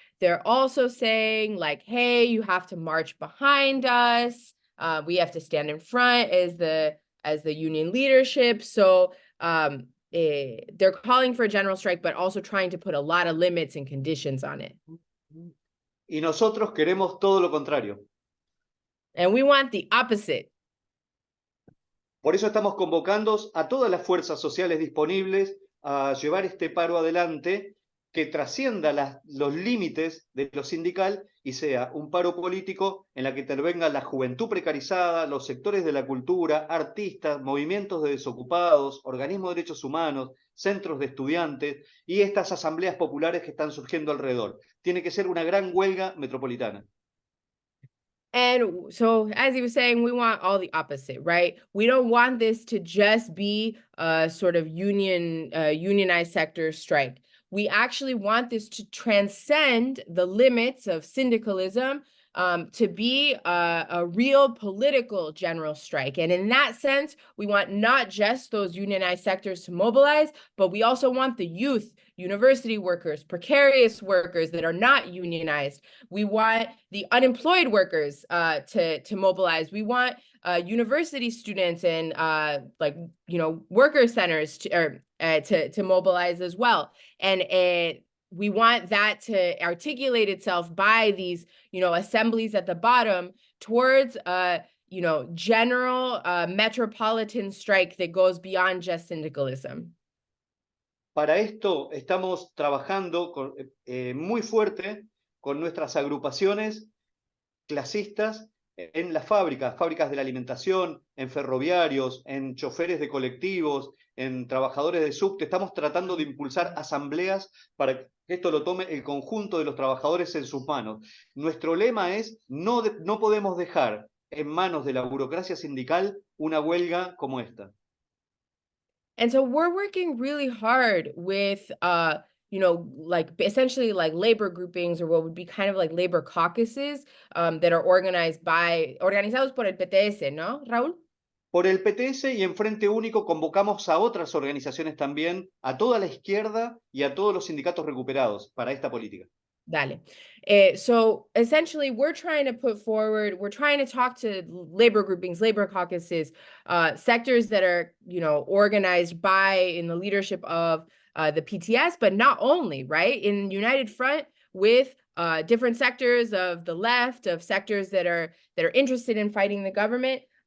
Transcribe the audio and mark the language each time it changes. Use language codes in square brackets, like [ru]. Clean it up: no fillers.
[en] They're also saying, like, hey, you have to march behind us. We have to stand in front as the union leadership. So they're calling for a general strike, but also trying to put a lot of limits and conditions on it. [es] Y nosotros queremos todo lo contrario. [en] And we want the opposite. [es] Por eso estamos convocando a todas las fuerzas sociales disponibles a llevar este paro adelante, que trascienda los límites de lo sindical y sea un paro político en la que intervenga la juventud precarizada, los sectores de la cultura, artistas, movimientos de desocupados, organismos de derechos humanos, centros de estudiantes y estas asambleas populares que están surgiendo alrededor. Tiene que ser una gran huelga metropolitana. [en] And so, as he was saying, we want all the opposite, right? We don't want this to just be a sort of unionized sector strike. We actually want this to transcend the limits of syndicalism, to be a real political general strike. And in that sense, we want not just those unionized sectors to mobilize, but we also want the youth, university workers, precarious workers that are not unionized. We want the unemployed workers to mobilize. We want university students and worker centers to mobilize as well. And we want that to articulate itself by these, assemblies at the bottom, towards you know, general metropolitan strike that goes beyond just syndicalism. [es] Para esto estamos trabajando muy fuerte con nuestras agrupaciones clasistas en las fábricas de la alimentación, en ferroviarios, en choferes de colectivos, en trabajadores de subte. Estamos tratando de impulsar asambleas para que esto lo tome el conjunto de los trabajadores en sus manos. Nuestro lema es, no podemos dejar en manos de la burocracia sindical una huelga como esta. [en] And so we're working really hard with you know, like essentially like labor groupings or what would be kind of like labor caucuses that are [es] organizados por el PTS, ¿no, Raúl? Por el PTS y en Frente Único convocamos a otras organizaciones también, a toda la izquierda y a todos los sindicatos recuperados para esta política. Dale. [en] So essentially, we're trying to talk to labor groupings, labor caucuses, sectors that are, you know, organized in the leadership of the PTS, but not only, right? In United Front with different sectors of the left, of sectors that are interested in fighting the government.